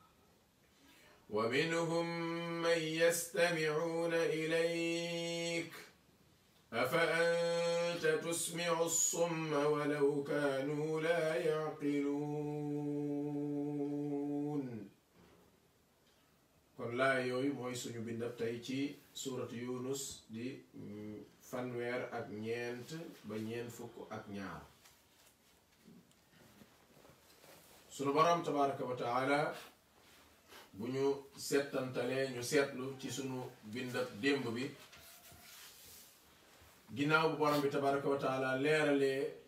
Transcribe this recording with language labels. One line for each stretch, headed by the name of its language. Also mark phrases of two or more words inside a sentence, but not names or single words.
Arabic: ومنهم من يستمعون إليك أفأنت تسمع الصم ولو كانوا لا يعقلون
Wolof: kon laay yooyu mooy suñu bindab tey ci suuratu Yunus di fanweer ak ñeent ba ñeent fukk ak ñaar sunu boroom
Arabic: تبارك وتعالى
Wolof: bu ñu settantalee ñu seetlu ci sunu bindab démb bi ginnaaw bu borom bi
Arabic: تبارك وتعالى
Wolof: leeralee